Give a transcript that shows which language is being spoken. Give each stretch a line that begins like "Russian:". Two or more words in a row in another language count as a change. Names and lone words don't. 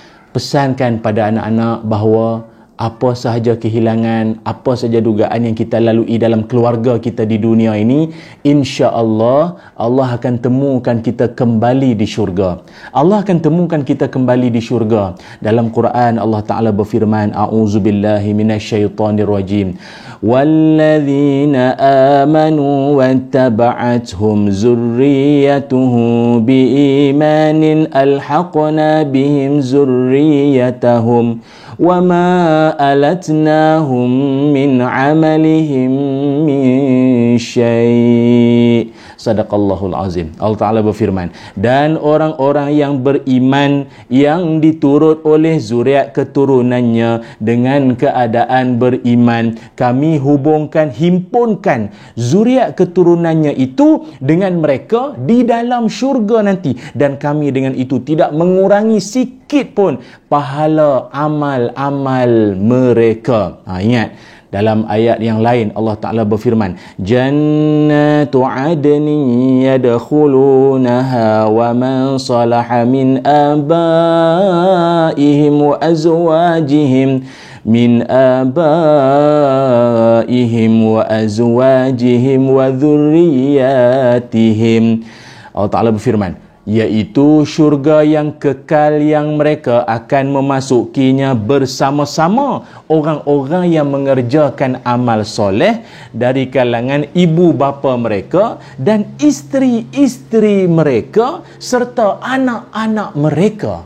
Malay: Pesankan pada anak-anak bahawa apa sahaja kehilangan, apa sahaja dugaan yang kita lalui dalam keluarga kita di dunia ini,
Arabic: إن شاء الله
Malay: Allah akan temukan kita kembali di syurga. Allah akan temukan kita kembali di syurga. Dalam Quran Allah Ta'ala berfirman,
Arabic: أعوذ بالله من الشيطان الرجيم. والذين آمنوا واتبعتهم ذريتهم بإيمان ألحقنا بهم ذريتهم وما ألتناهم من عملهم من شيء'. صدق الله العظيم.
Malay: Allah Ta'ala berfirman, dan orang-orang yang beriman yang diturut oleh zuriat keturunannya dengan keadaan beriman, kami hubungkan, himpunkan zuriat keturunannya itu dengan mereka di dalam syurga nanti, dan kami dengan itu tidak mengurangi sikit pun pahala amal-amal mereka. Ingat, dalam ayat yang lain Allah Ta'ala berfirman,
Arabic: جنات عدن يدخلونها ومن صلح من آبائهم وأزواجهم وذرياتهم.
Malay: Allah Ta'ala berfirman, iaitu syurga yang kekal yang mereka akan memasukinya bersama-sama orang-orang yang mengerjakan amal soleh dari kalangan ibu bapa mereka dan isteri-isteri mereka serta anak-anak mereka.